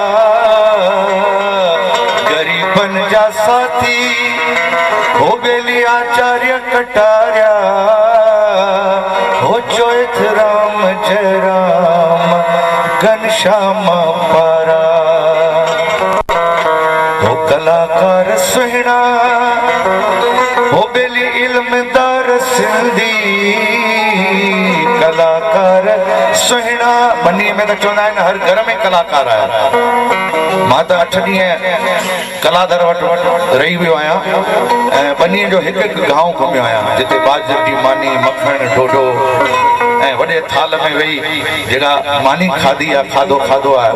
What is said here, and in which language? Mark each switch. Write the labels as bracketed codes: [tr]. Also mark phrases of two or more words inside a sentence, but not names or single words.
[sd] गरीबन जा साथी हो बेली आचार्य कटारिया हो चोइथ राम जय राम घनश्याम पारा हो कलाकार सुहिणा हो बेली इल्मदार सिंधी कलाकार सुहिणा मनी में तो चवंदा आहिनि हर घर में कलाकार आया मां त 8 ॾींहं कलादर वटि रही वियो आहियां ऐं 2 ॾींहं जो हिकु गांव घुमियो आहियां जिते बाजरे जी मानी मखण ढोढो ऐं वॾे थाल में वेही जेका मानी खाधी आहे खाधो आहे